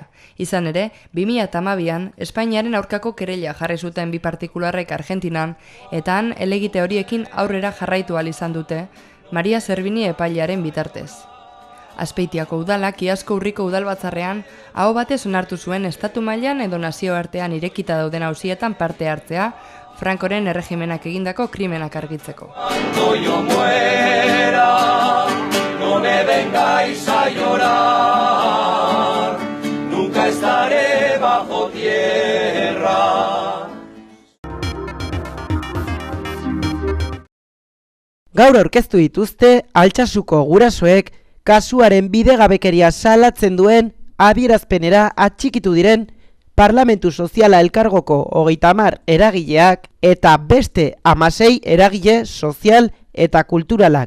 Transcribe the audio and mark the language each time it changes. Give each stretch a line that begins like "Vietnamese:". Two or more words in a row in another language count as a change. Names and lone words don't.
Basque: Izan ere, 2012an Espainiaren aurkako kereila jarri zuten bi partikularrek Argentinan, eta han helegite horiekin aurrera jarraitu ahal izan dute, Maria Zerbini epailearen bitartez. Azpeitiako udalak iazko urriko udalbatzarrean aho batez onartu zuen estatu mailan edo nazioartean irekita dauden auzietan parte hartzea, Frankoren erregimenak egindako krimenak argitzeko.
Spanish: no me vengáis a llorar, nunca estaré bajo tierra.
Basque: Gaur aurkeztu dituzte Altsasuko gurasoek kasuaren bidegabekeria salatzen duen adierazpenera atxikitu diren Parlamentu Soziala Elkargoko 30 eragileak eta beste 16 eragile sozial eta kulturalak.